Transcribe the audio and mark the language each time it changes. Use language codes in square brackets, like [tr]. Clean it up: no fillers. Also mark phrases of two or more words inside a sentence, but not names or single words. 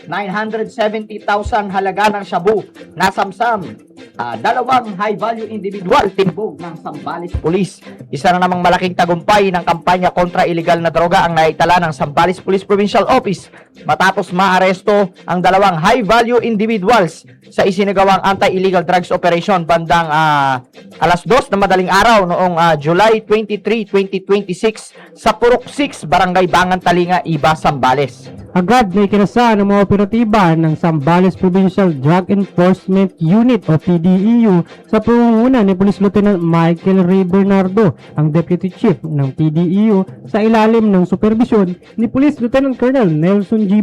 [tl] 970,000 halaga ng shabu nasamsam. Dalawang [en] high-value individual [tl] timbog ng Zambales Police. Isa na namang malaking tagumpay ng kampanya kontra illegal na droga ang naitala ng Zambales Police Provincial Office matapos maaresto ang dalawang [en] high-value individuals [tl] sa isinagawang [en] anti-illegal drugs operation [tl] bandang alas 2 na madaling araw noong July 23, 2026 sa Purok 6, Barangay Bangan Talinga, Iba, Zambales. Agad na ikinasa ng mga operatiba ng Zambales Provincial Drug Enforcement Unit o PDEU sa pangunguna ni Police Lieutenant Michael Ray Bernardo, ang Deputy Chief ng PDEU, sa ilalim ng supervisyon ni Police Lieutenant Colonel Nelson G.